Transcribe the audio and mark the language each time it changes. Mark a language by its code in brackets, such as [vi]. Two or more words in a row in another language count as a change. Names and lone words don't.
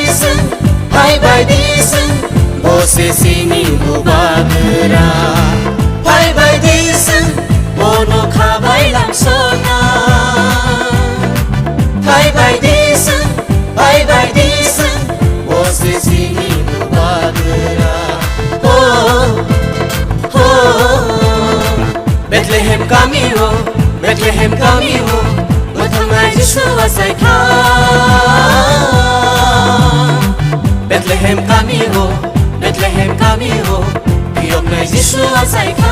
[trp] disun, bose sini bubagra. [en] Bye bye [trp] disun, bono kabai lam sona, [en] bye bye [trp] disun, bose sini bubagra. Oh, oh, Bethlehem kamiwo, Bethlehem kamiwo, muthang na Jishu asaikya. Bethlehem kamiwo, Bethlehem kamiwo, piyok na Jishu asaikya.